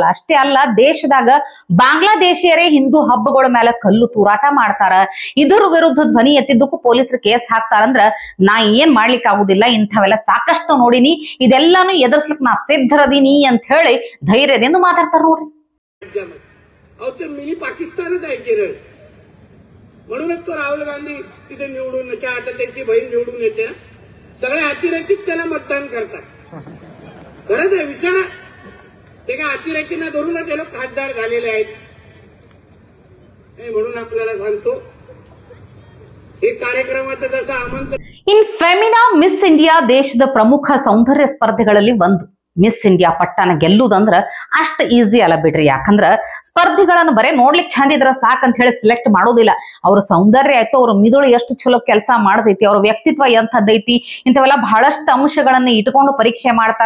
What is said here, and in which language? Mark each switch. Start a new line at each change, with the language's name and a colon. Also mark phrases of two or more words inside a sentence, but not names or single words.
Kannada: ಅಷ್ಟೇ ಅಲ್ಲ, ದೇಶದಾಗ ಬಾಂಗ್ಲಾದೇಶಿಯರೇ ಹಿಂದೂ ಹಬ್ಬಗಳ ಮೇಲೆ ಕಲ್ಲು ತೂರಾಟ ಮಾಡ್ತಾರ. ಇದ್ರ ವಿರುದ್ಧ ಧ್ವನಿ ಎತ್ತಿದ್ದಕ್ಕೂ ಪೊಲೀಸರು ಕೇಸ್ ಹಾಕ್ತಾರಂದ್ರ ನಾ ಏನ್ ಮಾಡ್ಲಿಕ್ಕೆ ಆಗುದಿಲ್ಲ. ಇಂಥವೆಲ್ಲ ಸಾಕಷ್ಟು ನೋಡಿನಿ, ಇದೆಲ್ಲಾನು ಎದುರಿಸ್ಲಿಕ್ಕೆ ನಾ ಸಿದ್ಧರದೀನಿ ಅಂತ ಹೇಳಿ ಧೈರ್ಯದಿಂದ ಮಾತಾಡ್ತಾರ ನೋಡ್ರಿ.
Marathi: अहो ते मिनी पाकिस्तानच आहे केरळ. म्हणूनच तो राहुल गांधी तिथे निवडून, आता त्यांची बहीण निवडून येते ना, सगळे अतिरेकीच त्याला मतदान करतात. खरंच आहे, विचारा. ते काय अतिरेकींना धरूनच हे लोक खासदार झालेले आहेत. म्हणून आपल्याला सांगतो, हे कार्यक्रमाचं जसं आमंत्रण.
Kannada: ಇನ್ ಫೆಮಿನಾ ಮಿಸ್ ಇಂಡಿಯಾ ದೇಶದ ಪ್ರಮುಖ ಸೌಂದರ್ಯ ಸ್ಪರ್ಧೆಗಳಲ್ಲಿ ಒಂದು. ಮಿಸ್ ಇಂಡಿಯಾ ಪಟ್ಟನ ಗೆಲ್ಲುದಂದ್ರ ಅಷ್ಟ ಈಸಿ ಅಲ್ಲ ಬಿಡ್ರಿ. ಯಾಕಂದ್ರ ಸ್ಪರ್ಧಿಗಳನ್ನು ಬರೇ ನೋಡ್ಲಿಕ್ಕೆ ಚಂದ ಇದ್ರ ಸಾಕಂತ ಹೇಳಿ ಸಿಲೆಕ್ಟ್ ಮಾಡೋದಿಲ್ಲ. ಅವ್ರ ಸೌಂದರ್ಯ ಆಯ್ತು, ಅವ್ರ ಮಿದುಳು ಎಷ್ಟು ಚಲೋ ಕೆಲಸ ಮಾಡ್ತೈತಿ, ಅವ್ರ ವ್ಯಕ್ತಿತ್ವ ಎಂಥದ್ದೈತಿ, ಇಂಥವೆಲ್ಲ ಬಹಳಷ್ಟು ಅಂಶಗಳನ್ನ ಇಟ್ಕೊಂಡು ಪರೀಕ್ಷೆ ಮಾಡ್ತಾರ.